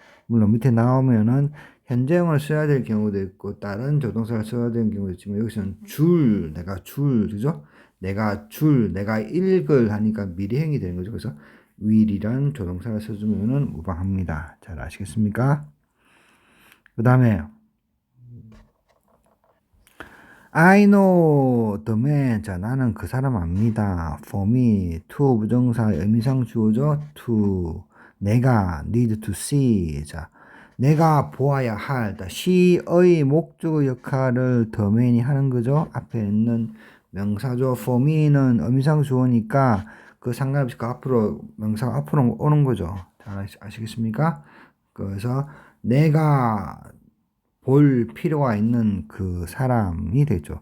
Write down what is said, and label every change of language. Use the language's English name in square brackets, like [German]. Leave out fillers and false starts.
[Korean] 물론 밑에 나오면은 현재형을 써야 될 경우도 있고 다른 조동사를 써야 되는 경우도 있지만 여기서는 줄, 내가 줄, 그죠? 내가 읽을 하니까 미래형이 되는 거죠. 그래서 will이란 조동사를 써주면은 무방합니다. 잘 아시겠습니까? [English] 그 다음에 I know the man. [Korean] 자, 나는 그 사람 압니다. [English] For me, [Korean] to 부정사의 의미상 주어죠. to 내가 [English] need to see. [Korean] 자, 내가 보아야 할. she의 목적어 역할을 [English] the man [Korean] 이 하는 거죠. 앞에 있는 명사죠. [English] for me [Korean] 는 의미상 주어니까 그 상관없이 그 앞으로 명사가 앞으로 오는 거죠. 잘 아시겠습니까? 그래서 내가 볼 필요가 있는 그 사람이 되죠.